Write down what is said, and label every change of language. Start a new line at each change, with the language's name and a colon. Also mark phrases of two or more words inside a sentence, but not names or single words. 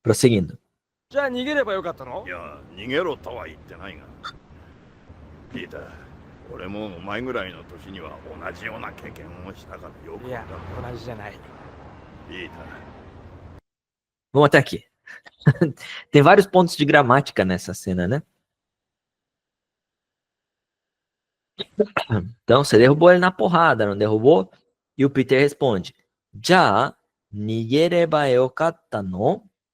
Portuguese: Prosseguindo.
Japanese: じゃあ逃げればよかったの？いや、逃げろとは言ってないが。ピーター、俺もお前ぐらいの時には同じような経験をしたからよくいやわかる。同じじゃない。ピーター、
Portuguese: Vamos até aqui. Tem vários pontos de gramática nessa cena, né? Então, você derrubou ele na porrada, não derrubou? E o Peter responde:
Japanese: じゃあ、逃げればよかったの?